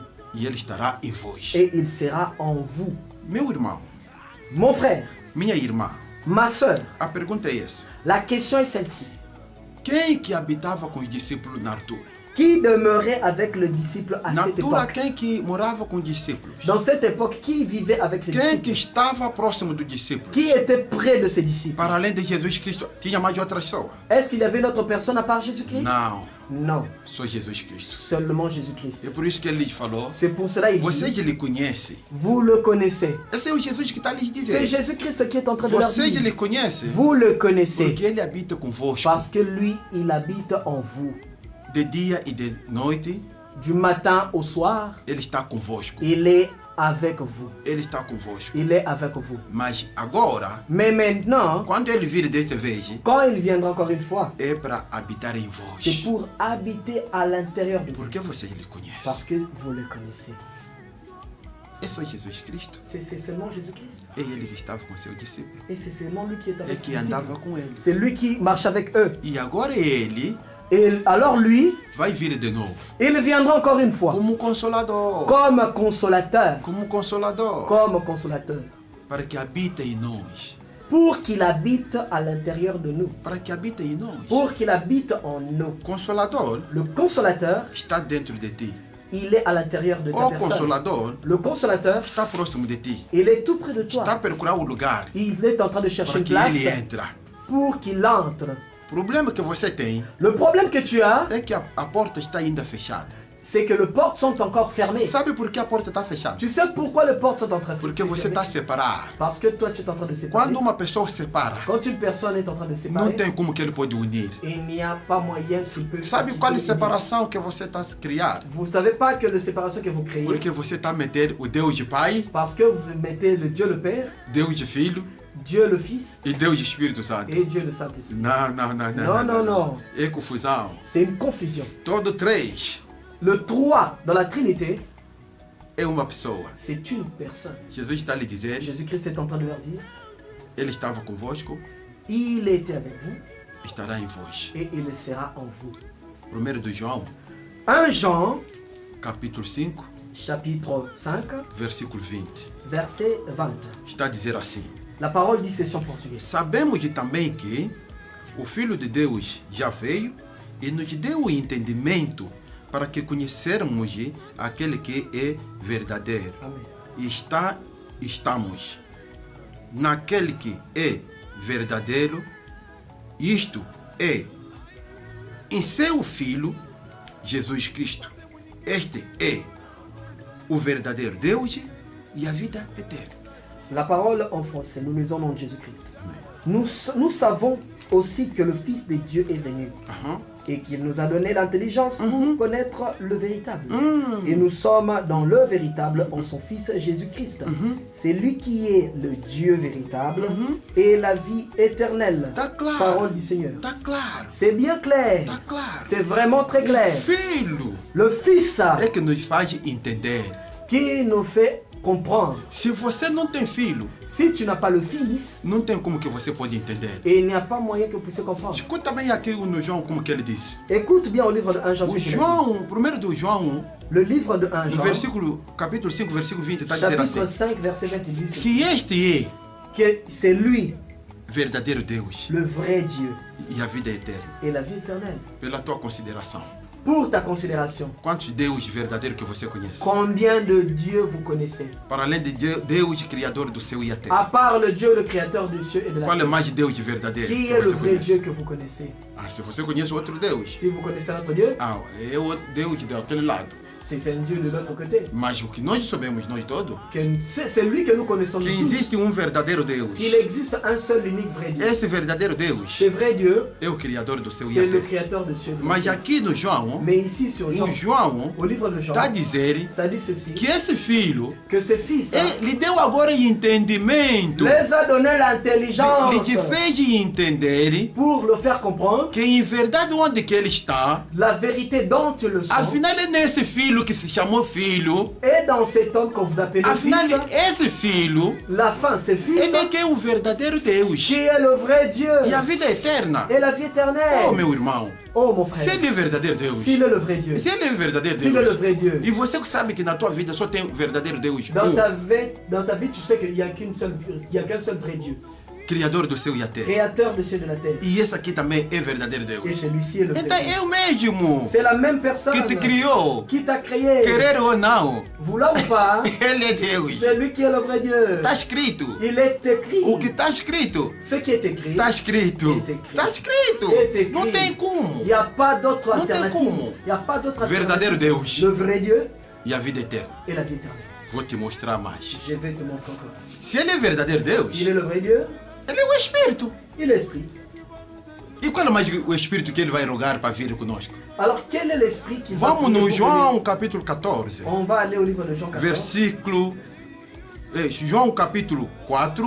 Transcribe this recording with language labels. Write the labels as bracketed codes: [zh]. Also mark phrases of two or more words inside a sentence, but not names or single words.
[pt] e ele estará em vós. [fr] et il sera en vous. [pt] Meu irmão, [fr] Mon frère, [pt] minha irmã, [fr] ma soeur, [pt] a pergunta é essa. [fr] la question est celle-ci. [pt] Quem que habitava com os discípulos na altura? [fr] Qui demeurait avec le disciple à [pt] Na [fr] cette [pt] altura, [fr] époque? [pt] quem que morava com os discípulos? [fr] Dans cette époque, qui vivait avec ses [pt] Quem que [fr] disciples? [pt] estava próximo dos discípulos? [fr] Qui était près de ses disciples? [pt] Para além de Jesus Cristo, tinha mais outra pessoa? [fr] Est-ce qu'il y avait une autre personne à part Jésus-Christ? [pt] Não, [fr] Non, [pt] só Jesus Cristo. [fr] seulement Jésus-Christ. [pt] É por isso que ele lhes falou, [fr] C'est pour cela qu'il [pt] vocês [fr] dit, [pt] lhe conhecem. [fr] vous le connaissez. [pt] Esse é o Jesus que está lhes [fr] C'est [pt] dizendo. [fr] Jésus-Christ qui est en train de leur [pt] Vocês [fr] dire, [pt] lhe conhecem [fr] vous le connaissez, [pt] porque ele habita convosco [fr] parce que lui, il habite en vous. [pt] de dia e de noite. [fr] Du matin au soir, [pt] Ele está convosco. [fr] il est avec vous. [pt] Ele está convosco. [fr] Il est avec vous. [pt] Mas agora, [fr] Mais maintenant, [pt] quando ele vir desta vez, [fr] quand il viendra encore une fois, [pt] é para habitar em [fr] c'est [pt] vós. [fr] pour habiter à l'intérieur de vous. [pt] Porque vocês lhe [fr] Parce [pt] conhecem. [fr] que vous le connaissez. [pt] É só Jesus Cristo. [fr] C'est seulement Jésus-Christ. [pt] É ele que estava com seus discípulos. [fr] Et c'est seulement lui qui est [pt] É [fr] avec [pt] que [fr] ses disciples. [pt] andava com ele. [fr] C'est lui qui marche avec eux. [pt] E agora ele [fr] Et alors lui, [pt] vai vir de novo. [fr] il viendra encore une fois. [pt] Como consolador. [fr] Comme consolateur. [pt] Como consolador. [fr] Comme consolateur. [pt] Para que habite em nós. [fr] Pour qu'il habite à l'intérieur de nous. [pt] Para que habite em nós. [fr] Pour qu'il habite en nous. [pt] Consolador [fr] Le consolateur, [pt] está dentro de ti. [fr] il est à l'intérieur de ta [pt] O [fr] personne. [pt] consolador [fr] Le consolateur, [pt] está próximo de ti. [fr] il est tout près de [pt] Está a [fr] toi. [pt] procurar o lugar [fr] Il est en train de chercher [pt] para [fr] une [pt] que ele [fr] place [pt] entre. [fr] pour qu'il entre. [pt] O problema que você tem [fr] Le problème que tu as, [pt] é que a porta está ainda fechada. [fr] c'est que les portes sont encore fermées. [pt] Sabe por que a porta está fechada? [fr] Tu sais pourquoi les portes sont en train de [pt] Porque se você [fr] fermer? [pt] está separado. [fr] Parce que toi tu es en train de séparer. [pt] Quando uma pessoa separa, [fr] Quand une personne est en train de [pt] não [fr] séparer, [pt] tem como que ele pode unir. [fr] il n'y a pas moyen qu'il peut. [pt] Sabe [fr] qu'il [pt] qual é [fr] peut [pt] a [fr] unir. [pt] separação que você está a criar? [fr] Vous savez pas que la séparation que vous créez, [pt] Porque você está a meter o Deus de Pai, [fr] parce que vous mettez le Dieu le Père, [pt] Deus de Filho [fr] Dieu le Fils [pt] e Deus de Espírito Santo. [fr] et Dieu le Saint-Esprit. [pt] Não, não, não, não. [fr] Non, non, non. [pt] É confusão. [fr] C'est une confusion. [pt] Todo três [fr] Le 3 dans la Trinité, [pt] é uma pessoa. [fr] c'est une personne. [pt] Jesus está a lhe dizer, [fr] Jésus-Christ est en train de leur dire, [pt] ele estava convosco, [fr] il était avec vous [pt] estará em vós. [fr] et il sera en vous. [pt] 1 de João, [fr] 1 Jean, [pt] capítulo 5, [fr] chapitre 5, [pt] versículo 20. [fr] verset 20. [pt] Está a dizer assim: [fr] La parole dit ceci en portugais. [pt] Sabemos também que o Filho de Deus já veio e nos deu o entendimento para que conhecermos aquele que é verdadeiro. Amen. E estamos naquele que é verdadeiro, isto é, em seu Filho, Jesus Cristo. Este é o verdadeiro Deus e a vida eterna. [fr] La parole en français, nous lisons au nom de Jésus-Christ. Nous savons aussi que le Fils de Dieu est venu et qu'il nous a donné l'intelligence pour connaître le véritable. Et nous sommes dans le véritable en son Fils Jésus-Christ. C'est lui qui est le Dieu véritable et la vie éternelle. Parole du Seigneur. C'est bien clair. C'est vraiment très clair. [pt] Filho [fr] Le Fils [pt] é que nos faz entender. [fr] qui nous fait comprendre. [pt] Se você não tem filho, [fr] Si tu n'as pas le Fils, [pt] não tem como que você pode entender. [fr] et il n'y a pas moyen que vous puissiez comprendre. [pt] Escuta bem aqui no João como que ele disse. [fr] Écoute bien au livre de 1 Jean. [pt] O [fr] ce qu'il a dit. [pt] João, primeiro do João, [fr] Le livre de 1 [pt] no [fr] Jean, [pt] versículo, capítulo 5, versículo 20, está dizendo [fr] chapitre [pt] assim, [fr] 5, verset 20, il dit ceci, [pt] que este é [fr] que c'est lui, [pt] verdadeiro Deus [fr] le vrai Dieu, [pt] e a vida eterna. [fr] et la vie éternelle. [pt] Pela tua consideração, [fr] Pour ta considération, [pt] quantos Deus verdadeiros que você conhece? [fr] combien de dieux vous connaissez? [pt] Para além de Deus, criador do céu e a [fr] À [pt] terra. [fr] part le Dieu, le créateur des cieux et de la [pt] Qual é [fr] terre, [pt] mais Deus verdadeiro [fr] qui [pt] que [fr] est le [pt] você [fr] vrai Dieu [pt] conhece? [fr] que vous connaissez? [pt] Ah, se você conhece outro Deus, [fr] Si vous connaissez notre Dieu, [pt] é o Deus daquele lado. [fr] c'est un Dieu de l'autre côté. [pt] Mas o que nós sabemos, nós todos, [fr] C'est lui que nous connaissons [pt] que [fr] nous tous. [pt] existe verdadeiro Deus. [fr] Il existe un seul unique vrai Dieu. [pt] Esse verdadeiro Deus [fr] Ce vrai Dieu, [pt] é o criador do céu e [fr] c'est [pt] a [fr] le [pt] terra. [fr] créateur des cieux et de la [pt] Mas [fr] terre. [pt] aqui no João, [fr] Mais ici sur Jean, [pt] o João [fr] au livre de Jean, [pt] está a dizer [fr] ça dit ceci, [pt] que esse filho [fr] que ce fils [pt] lhe deu agora entendimento, [fr] les a donné [pt] lhe [fr] l'intelligence [pt] te fez entender [fr] pour le faire comprendre [pt] que em verdade onde que ele está, [fr] la vérité dont tu le sens. [pt] afinal é nesse filho que se chamou filho, [fr] Et dans cet homme que vous appelez [pt] afinal [fr] fils, [pt] esse filho, [fr] la fin c'est fils [pt] ele é que é o verdadeiro Deus [fr] qui est le vrai Dieu [pt] e a vida eterna. [fr] et la vie éternelle. [pt] Oh meu irmão, [fr] Oh mon [pt] se [fr] frère, [pt] ele é verdadeiro Deus, [fr] s'il est le vrai Dieu, [pt] se ele é verdadeiro [fr] s'il est le [pt] Deus, [fr] vrai Dieu, [pt] e você sabe que na tua vida só tem verdadeiro Deus, [fr] dans ta vie tu sais qu'il n'y a qu'un seul vrai Dieu, [pt] criador do céu e a terra. [fr] créateur des cieux et de la terre. [pt] E esse aqui também é verdadeiro [fr] Et [pt] Deus. [fr] celui-ci est le vrai [pt] Então [fr] Dieu. [pt] é o mesmo [fr] C'est la même personne [pt] que te criou, [fr] qui t'a créé. [pt] querer ou não, [fr] Vouloir ou pas, [pt] ele é Deus. [fr] c'est lui qui est le vrai Dieu. [pt] Está escrito. [fr] Il est écrit. [pt] O que está escrito, [fr] Ce qui est écrit, [pt] está escrito. Está escrito. [fr] est écrit. [pt] Não tem como. [fr] Il n'y a pas d'autre [pt] Não tem [fr] alternative. [pt] como. [fr] Il n'y a pas d'autre [pt] Verdadeiro [fr] alternative. [pt] Deus [fr] Le vrai Dieu [pt] e a vida eterna. [fr] et la vie éternelle. [pt] Vou te mostrar mais. [fr] Je vais te montrer encore plus. [pt] Se ele é verdadeiro Deus, [fr] S'il est le vrai Dieu, [pt] ele é o Espírito. [fr] il est l'Esprit. [pt] E qual é mais o Espírito que ele vai rogar para vir conosco? [fr] Alors quel est l'Esprit qui va [pt] Vamos [fr] prier [pt] no [fr] pour [pt] João capítulo 14, [fr] venir? On va aller au livre de Jean 14. [pt] versículo... João capítulo 4,